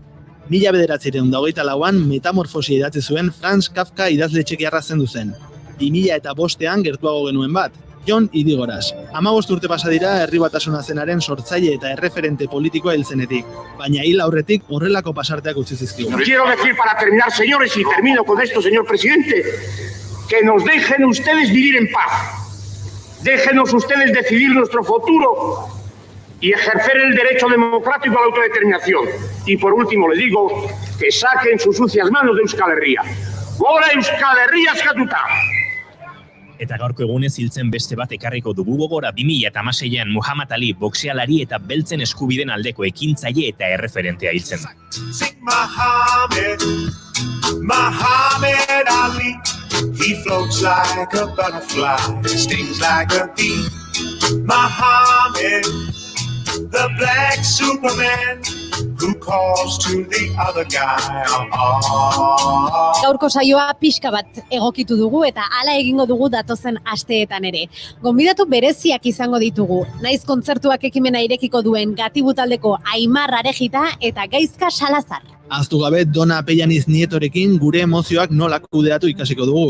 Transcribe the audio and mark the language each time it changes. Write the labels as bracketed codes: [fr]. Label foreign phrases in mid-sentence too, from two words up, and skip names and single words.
[eu] 1924an Metamorfosia idatzi zuen Franz Kafka idazle txekiarra zendu zen. 2005an gertuago genuen bat, Jon Idigoras. 15 urte pasa dira Herri Batasuna zenaren sortzaile eta erreferente politikoa hil zenetik, baina hil aurretik horrelako pasarteak utzi zizkigu. [es] Quiero decir para terminar, señores, y termino con esto, señor presidente, que nos dejen ustedes vivir en paz. Déjenos ustedes decidir nuestro futuro y ejercer el derecho democrático a la autodeterminación. Y por último le digo que saquen sus sucias manos de Euskal Herria. [eu] Gora Euskal Herria eskatuta! Eta gaurko egunez hiltzen beste bat ekarriko dugu gogora 2016an Muhammad Ali boxealari eta beltzen eskubiden aldeko ekintzaile eta erreferentea hiltzen. [en] Muhammad Ali, he floats like a butterfly, stings like a bee. Muhammad, the black Superman, who calls to the other guy. [eu] Gaurko saioa pixka bat egokitu dugu eta hala egingo dugu datozen asteetan ere. Gonbidatu bereziak izango ditugu, naiz kontzertuak ekimena irekiko duen Gatibu taldeko Aimar Arejita eta Gaizka Salazar. Ahaztu gabe Dona Pellaniz Nietorekin gure emozioak nola kudeatu ikasiko dugu.